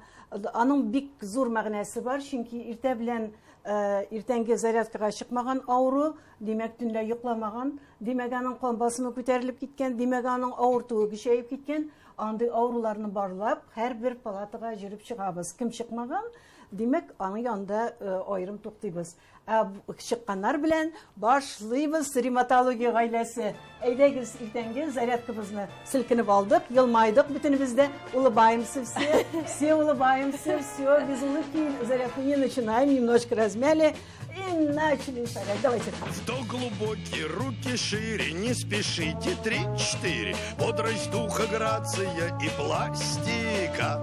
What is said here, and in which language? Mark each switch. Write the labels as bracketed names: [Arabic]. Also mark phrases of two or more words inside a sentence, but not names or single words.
[Tatar] Аның бик зур мәгънәсе бар, чөнки иртә белән иртәнге зарядкага чыкмаган авыру, димәк төнлә йокламаган, димәк аның кан басымы күтәрелеп киткән, димәк аның авыртуы көчәеп киткән, андый авыруларны барлап һәрбер палатага җөреп чыгабыз. Кем чыкмаган, димәк аның янында аерым туктыйбыз. Чыкканнар белән башлыйбыз ревматология гаиләсе. Әйдәгез иртәнге зарядкабызны селкенеп алдык, елмайдык бөтенебез дә. [Russian] Улыбаемся все улыбаемся, все, без улыбки зарядку не начинаем, немножко размяли и начали шагать. Давайте. Что глубокие, руки шире, не спешите, 3-4. Бодрость духа, грация и пластика.